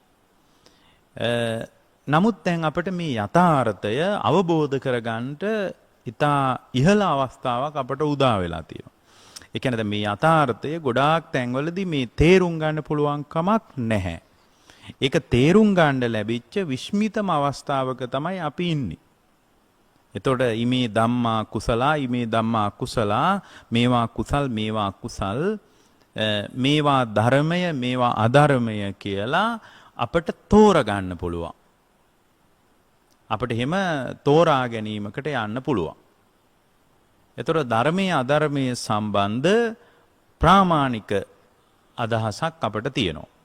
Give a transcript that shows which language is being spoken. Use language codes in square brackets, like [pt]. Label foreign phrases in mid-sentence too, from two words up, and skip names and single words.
[si] නමුත් දැන් අපිට මේ යථාර්ථය අවබෝධ කරගන්නට ඉතා ඉහළ අවස්ථාවක් අපට උදා වෙලා තියෙනවා. ඒ කියන්නේ මේ යථාර්ථය ගොඩාක් තැන්වලදී මේ තේරුම් ගන්න පුළුවන් කමක් නැහැ. ඒක තේරුම් ගන්න ලැබිච්ච විස්මිතම අවස්ථාවක තමයි අපි ඉන්නේ. එතකොට [pi] ඉමේ ධම්මා කුසලා ඉමේ ධම්මා අකුසලා [si] මේවා කුසල් මේවා අකුසල් මේවා ධර්මය මේවා අධර්මය කියලා අපට තෝරගන්න පුළුවන්. අපිට එහෙම තෝරා ගැනීමකට යන්න පුළුවන්. එතකොට ධර්මයේ අධර්මයේ සම්බන්ධ ප්‍රාමාණික අදහසක් අපිට තියෙනවා.